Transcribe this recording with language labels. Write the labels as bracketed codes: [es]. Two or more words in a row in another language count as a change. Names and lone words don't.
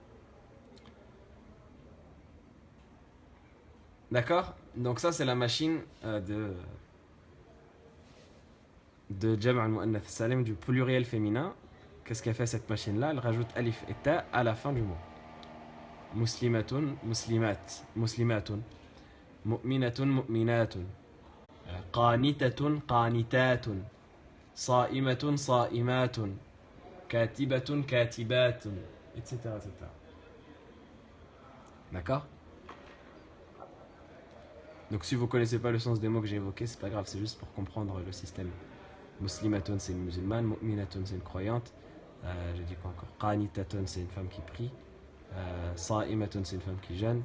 [fr] D'accord? Donc ça, c'est la machine de [ar] جمع المؤنث السالم, [fr] du pluriel féminin. qu'est-ce qu'elle fait cette machine-là? Elle rajoute alif et ta à la fin du mot. [ar] مسلمة، مسلمات، مسلمة. مؤمنة، مؤمنة. قانتة، قانتة. صائمة، صائمة. كاتبة، كاتبة. [fr] Etc. etc. D'accord? Donc si vous ne connaissez pas le sens des mots que j'ai évoqués, c'est pas grave, c'est juste pour comprendre le système. Muslimatun, c'est une musulmane. Mu'minatun, c'est une croyante. J'ai dit quoi encore? Qanitatun, c'est une femme qui prie. Sa'imatun, c'est une femme qui jeûne.